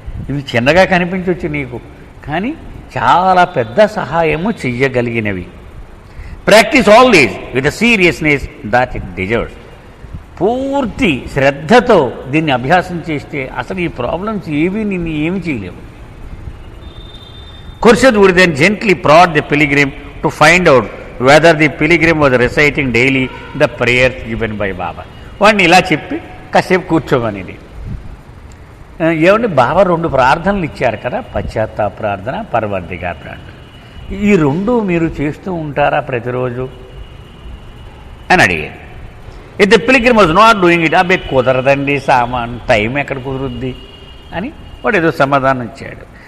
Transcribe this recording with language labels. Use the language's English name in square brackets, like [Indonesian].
[Telugu] ఇవి చిన్నగా కనిపించవచ్చు నీకు, కానీ చాలా పెద్ద సహాయము చెయ్యగలిగినవి. [English] Practice all these with the seriousness that it deserves. [Telugu] పూర్తి శ్రద్ధతో దీన్ని అభ్యాసం చేస్తే అసలు ఈ ప్రాబ్లమ్స్ నిన్ను ఏమి చేయలేవు. [English] Khurshid would then gently prod the pilgrim to find out whether the pilgrim was reciting daily the prayers given by Baba. [Telugu] వాడిని ఇలా చెప్పి కాసేపు కూర్చోమనేది. ఏమంటే బాబా 2 ప్రార్థనలు ఇచ్చారు కదా, పశ్చాత్తాప ప్రార్థన, పరవర్తిగా ప్రార్థన. ఈ 2 మీరు చేస్తూ ఉంటారా ప్రతిరోజు అని అడిగారు. [English] if the pilgrim was not doing it, [Telugu] అబ్బే కుదరదండి, సామాన్ టైం ఎక్కడ కుదురుద్ది అని వాడు ఏదో సమాధానం ఇచ్చాడు.